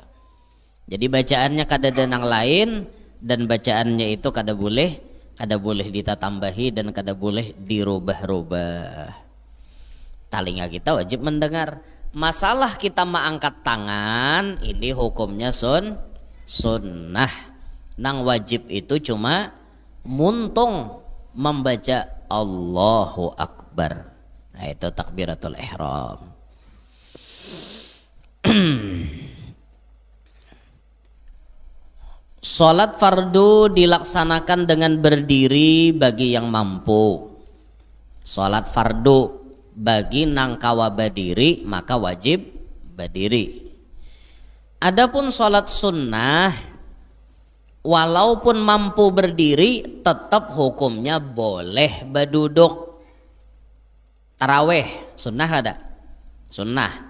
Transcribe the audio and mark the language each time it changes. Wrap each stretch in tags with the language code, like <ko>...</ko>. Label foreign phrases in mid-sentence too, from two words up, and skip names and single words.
<bjn>Jadi bacaannya kada ada nang lain, dan bacaannya itu kada boleh ditatambahi dan kada boleh dirubah-rubah. Telinga kita wajib mendengar. Masalah kita mengangkat tangan ini hukumnya sunnah. Nang wajib itu cuma muntung membaca</bjn> <ar>Allahu Akbar.</ar> <bjn>Nah, itu</bjn> <ar>takbiratul ihram.</ar> <bjn>Salat fardu dilaksanakan dengan berdiri bagi yang mampu. Salat fardu bagi nang kawa berdiri maka wajib berdiri. Adapun salat sunnah walaupun mampu berdiri tetap hukumnya boleh berduduk. Taraweh sunnah ada, sunnah.</bjn>